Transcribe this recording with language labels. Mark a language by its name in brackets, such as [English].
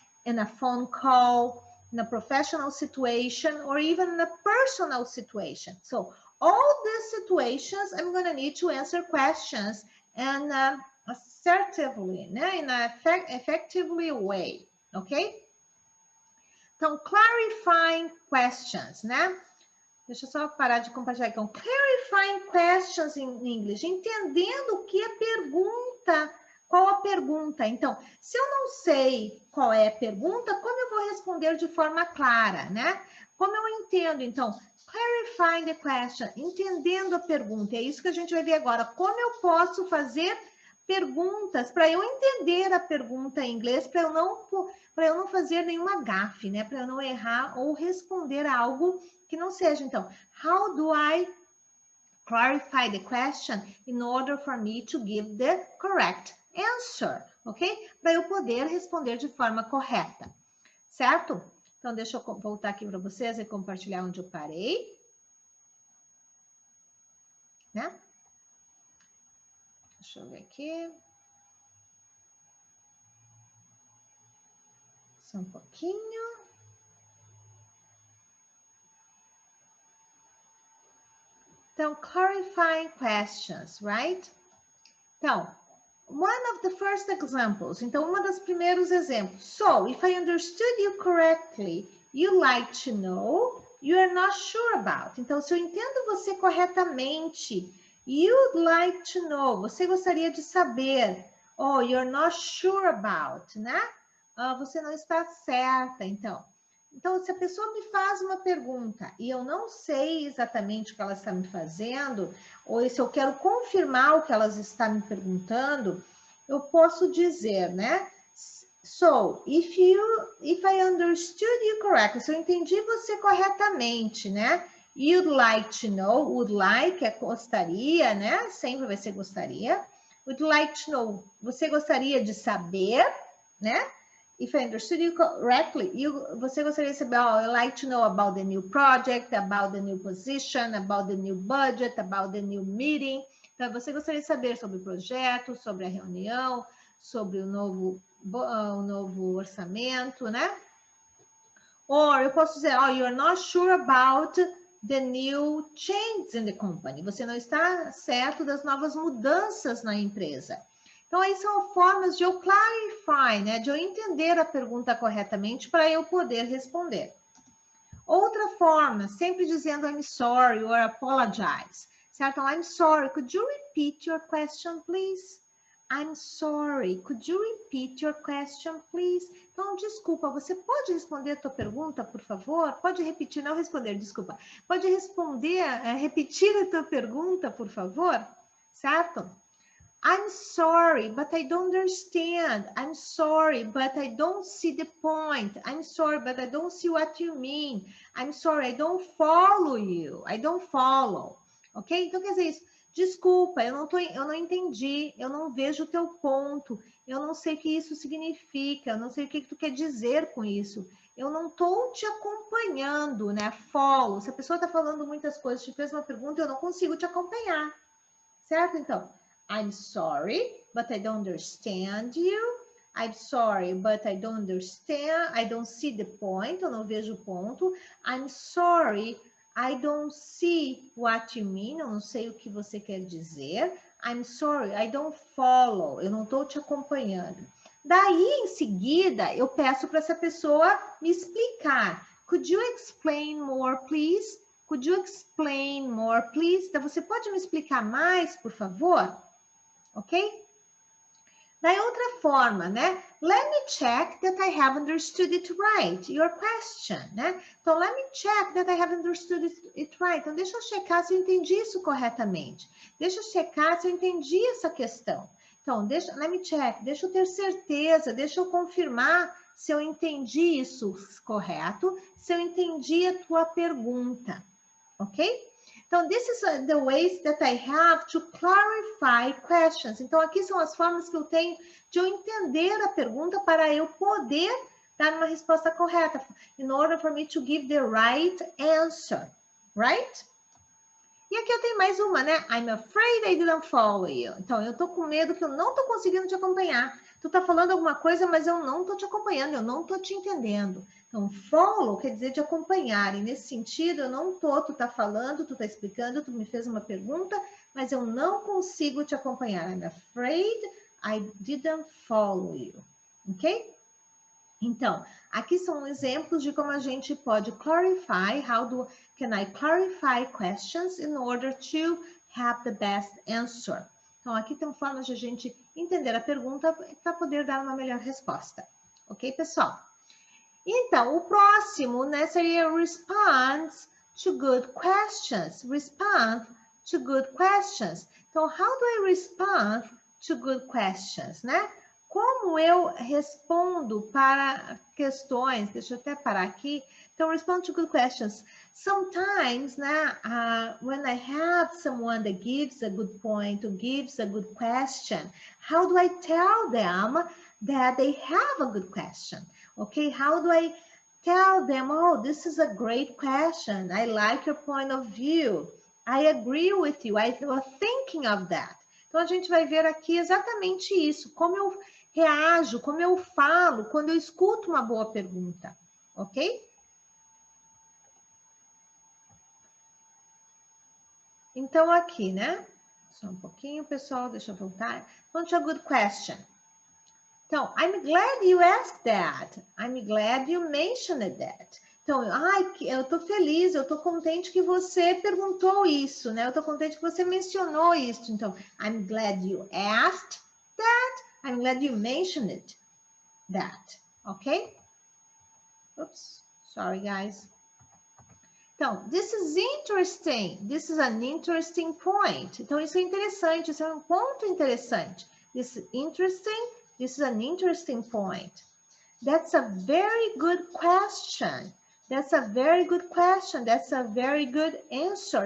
[English] In a phone call, in a professional situation, or even in a personal situation. So, all these situations, I'm going to need to answer questions and assertively, né? In an effectively way, okay? Então, clarifying questions, né? [Portuguese] Deixa eu só parar de compartilhar. Então, [English] clarifying questions in English, [Portuguese] entendendo o que é pergunta, qual a pergunta. Então, se eu não sei qual é a pergunta, como eu vou responder de forma clara, né? Como eu entendo, então, [English] clarifying the question, [Portuguese] entendendo a pergunta. É isso que a gente vai ver agora. Como eu posso fazer perguntas para eu entender a pergunta em inglês, para eu não fazer nenhuma gafe, né? Para eu não errar ou responder algo que não seja. [English] Então, how do I clarify the question in order for me to give the correct answer, ok? [Portuguese] Para eu poder responder de forma correta, certo? Então, deixa eu voltar aqui para vocês e compartilhar onde eu parei, né? Deixa eu ver aqui. Só um pouquinho. [English] Então, clarifying questions, right? Então, one of the first examples. [Portuguese] Então, uma dos primeiros exemplos. [English] So, if I understood you correctly, you like to know, you are not sure about. [Portuguese] Então, se eu entendo você corretamente, [English] you'd like to know, [Portuguese] você gostaria de saber. [English] Oh, you're not sure about, né? [Portuguese] Você não está certa, então. Então, se a pessoa me faz uma pergunta e eu não sei exatamente o que ela está me fazendo, ou se eu quero confirmar o que ela está me perguntando, eu posso dizer, né? [English] So, if I understood you correctly, [Portuguese] se eu entendi você corretamente, [English] né? You'd like to know, would like [Portuguese] é gostaria, [English] né? [Portuguese] Sempre vai ser gostaria. [English] Would like to know, [Portuguese] você gostaria de saber, né? [English] If I understood you correctly, [Portuguese] você gostaria de saber, [English] oh, I'd like to know about the new project, about the new position, about the new budget, about the new meeting. [Portuguese] Então, você gostaria de saber sobre o projeto, sobre a reunião, sobre o novo orçamento, né? [English] Or [Portuguese] eu posso dizer, [English] oh, you're not sure about the new changes in the company. [Portuguese] Você não está certo das novas mudanças na empresa. Então, aí são formas de eu clarify, né? De eu entender a pergunta corretamente para eu poder responder. Outra forma, sempre dizendo [English] I'm sorry or apologize. [Portuguese] Certo? [English] I'm sorry, could you repeat your question, please? I'm sorry, could you repeat your question, please? [Portuguese] Então, desculpa, você pode responder a tua pergunta, por favor? Pode repetir, não responder, desculpa. Pode responder, repetir a tua pergunta, por favor? Certo? [English] I'm sorry, but I don't understand. I'm sorry, but I don't see the point. I'm sorry, but I don't see what you mean. I'm sorry, I don't follow you. I don't follow. Ok? [Portuguese] Então, quer dizer isso. Desculpa, eu não entendi. Eu não vejo o teu ponto. Eu não sei o que isso significa. Eu não sei o que tu quer dizer com isso. Eu não estou te acompanhando, né? Follow. Se a pessoa está falando muitas coisas, te fez uma pergunta, eu não consigo te acompanhar. Certo? [English] Então, I'm sorry, but I don't understand you. I'm sorry, but I don't understand. I don't see the point. [Portuguese] Eu não vejo o ponto. [English] I'm sorry, I don't see what you mean. [Portuguese] Eu não sei o que você quer dizer. [English] I'm sorry, I don't follow. [Portuguese] Eu não estou te acompanhando. Daí, em seguida, eu peço para essa pessoa me explicar. [English] Could you explain more, please? Could you explain more, please? [Portuguese] Então, você pode me explicar mais, por favor? Ok? Daí outra forma, né? [English] Let me check that I have understood it right, your question, né? Então, let me check that I have understood it right. [Portuguese] Então, deixa eu checar se eu entendi isso corretamente. Deixa eu checar se eu entendi essa questão. Então, [English] let me check, [Portuguese] deixa eu ter certeza, deixa eu confirmar se eu entendi isso correto, se eu entendi a tua pergunta, ok? [English] Então, this is the ways that I have to clarify questions. [Portuguese] Então, aqui são as formas que eu tenho de eu entender a pergunta para eu poder dar uma resposta correta. [English] In order for me to give the right answer, right? [Portuguese] E aqui eu tenho mais uma, né? [English] I'm afraid I didn't follow you. [Portuguese] Então, eu tô com medo que eu não tô conseguindo te acompanhar. Tu tá falando alguma coisa, mas eu não tô te acompanhando, eu não tô te entendendo. Então, follow quer dizer de acompanhar. E nesse sentido, eu não tô, tu tá falando, tu tá explicando, tu me fez uma pergunta, mas eu não consigo te acompanhar. [English] I'm afraid I didn't follow you. Ok? [Portuguese] Então, aqui são exemplos de como a gente pode [English] clarify, can I clarify questions in order to have the best answer. [Portuguese] Então, aqui tem formas de a gente entender a pergunta para poder dar uma melhor resposta. Ok, pessoal? Então, o próximo, né, seria [English] response to good questions. Respond to good questions. Então, how do I respond to good questions, né? [Portuguese] Como eu respondo para questões? Deixa eu até parar aqui. [English] Então, respond to good questions. Sometimes, né, when I have someone that gives a good point or gives a good question, how do I tell them that they have a good question? Okay, how do I tell them, oh, this is a great question. I like your point of view. I agree with you. I was thinking of that. [Portuguese] Então, a gente vai ver aqui exatamente isso. Como eu reajo, como eu falo quando eu escuto uma boa pergunta, ok? Então, aqui, né? Só um pouquinho, pessoal, deixa eu voltar. [English] Want a good question. Então, I'm glad you asked that. I'm glad you mentioned that. [Portuguese] Então, eu tô feliz, eu tô contente que você perguntou isso, né? Eu tô contente que você mencionou isso. [English] Então, I'm glad you asked that. I'm glad you mentioned that. Ok? Oops, sorry, guys. Então, this is interesting. This is an interesting point. [Portuguese] Então, isso é interessante, isso é um ponto interessante. [English] This is interesting. This is an interesting point. That's a very good question. That's a very good question. That's a very good answer.